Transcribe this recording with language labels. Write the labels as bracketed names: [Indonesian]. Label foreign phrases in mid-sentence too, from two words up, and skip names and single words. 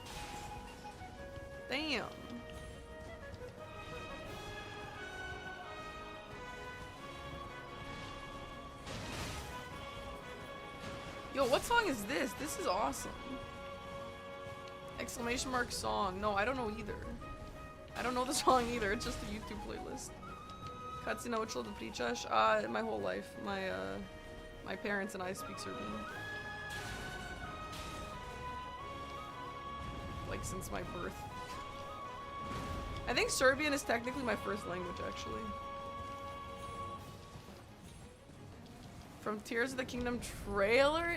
[English] Damn. Yo, what song is this? This is awesome. Exclamation mark song. No, I don't know either. I don't know the song either. It's just a YouTube playlist. [Serbian] Kad si naučila da pričaš? [English] My whole life. My parents and I speak Serbian. Like since my birth. I think Serbian is technically my first language, actually. From Tears of the Kingdom trailer?